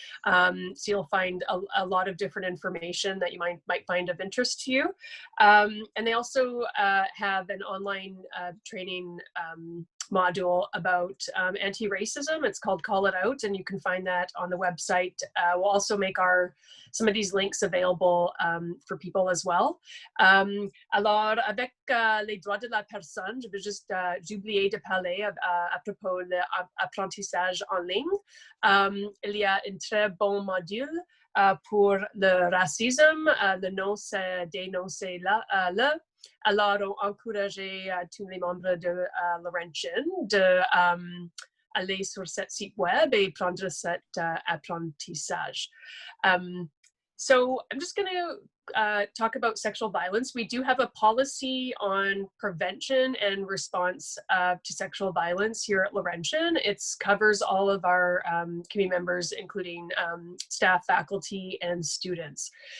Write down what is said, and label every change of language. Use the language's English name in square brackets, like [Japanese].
[English] So you'll find a lot of different information that you might find of interest to you. And they also have an online training module about anti-racism. It's called Call It Out, and you can find that on the website. We'll also make some of these links available for people as well. [French] Alors, avec les droits de la personne, je veux juste, j'ai oublié de parler à propos de l'apprentissage en ligne. Il y a un très bon module pour le racisme. Le nom, c'est dénoncer-le. Alors, on encourageait tous les membres de Laurentian d'aller sur ce site web et prendre cet apprentissage. [English] So I'm just going to talk about sexual violence. We do have a policy on prevention and response to sexual violence here at Laurentian. It covers all of our community members, including staff, faculty, and students.